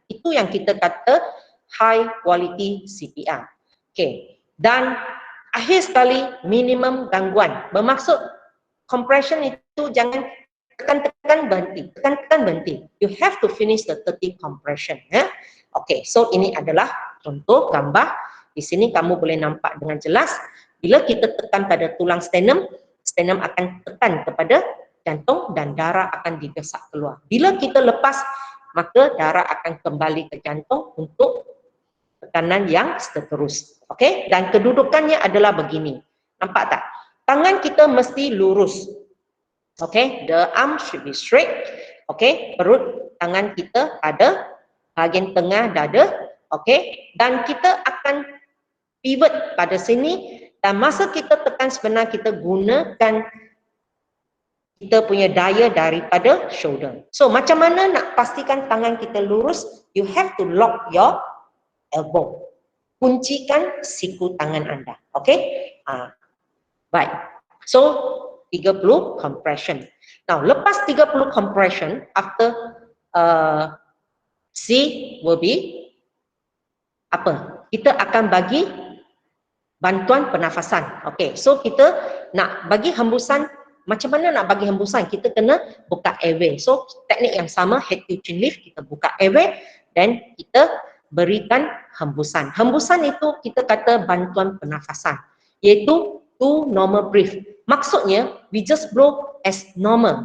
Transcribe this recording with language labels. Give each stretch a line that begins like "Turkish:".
Malay: Itu yang kita kata high quality CPR. Okay, dan akhir sekali minimum gangguan. Bermaksud compression itu jangan tekan-tekan berhenti, tekan-tekan berhenti.
English: You have to finish the 30 compression.
Malay: Ya? Okay, so ini adalah contoh gambar. Di sini kamu boleh nampak dengan jelas. Bila kita tekan pada tulang sternum, sternum akan tekan kepada jantung dan darah akan didesak keluar. Bila kita lepas, maka darah akan kembali ke jantung untuk tekanan yang seterus. Okey, dan kedudukannya adalah begini. Nampak tak? Tangan kita mesti lurus.
English: Okey, the arm should be straight.
Malay: Okey, perut tangan kita ada bahagian tengah dada. Okey, dan kita akan pivot pada sini, dan masa kita tekan sebenarnya kita gunakan kita punya daya daripada shoulder. So macam mana nak pastikan tangan kita lurus?
English: You have to lock your elbow.
Malay: Kuncikan siku tangan anda. Okey? Baik.
English: So 30 compression. Now lepas 30 compression, after C will be apa?
Malay: Kita akan bagi bantuan pernafasan. Okey, so kita nak bagi hembusan. Macam mana nak bagi hembusan? Kita kena buka airway. So teknik yang sama, head to chin lift, kita buka airway dan kita berikan hembusan. Hembusan itu kita kata bantuan pernafasan, iaitu to normal breath.
English: Maksudnya we just blow as normal.